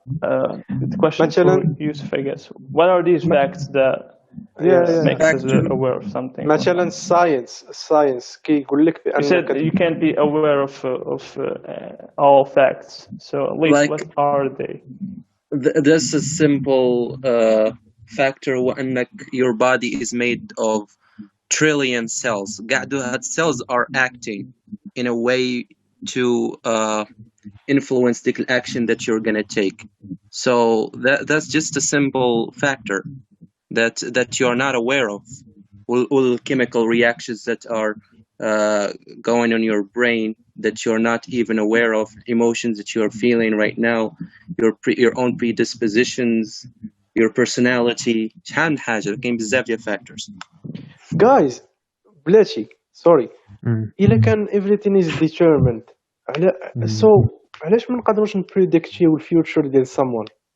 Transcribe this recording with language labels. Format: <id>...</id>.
<en>The question for Yusuf, I guess. What are these facts that makes us aware of something?</en> <ar>مثلا</ar> <en>science</en> <ar>كيقول لك</ar> <en>You said you can't be aware of all facts. So at least what are they? That's a simple factor</en> <ar>وأنك</ar> <en>your body is made of trillion cells.</en> <ar>هاد</ar> <en>cells are acting in a way to influence the action that you're gonna take. So that's just a simple factor that you're not aware of. all chemical reactions that are going on your brain that you're not even aware of, emotions that you're feeling right now, your own predispositions, your personality.</en> <ar>شحال من حاجة، كاين بزاف ديال factors.</ar> <en>guys</en> <ar>بلاتي</ar> <en>sorry مم.</en> <ar>الا كان</ar> <en>everything is determined</en> <ar>على</ar> <en>so</en> <ar>علاش ما نقدروش نبريديكتيو الفيوتشر ديال</ar> <en>someone</en>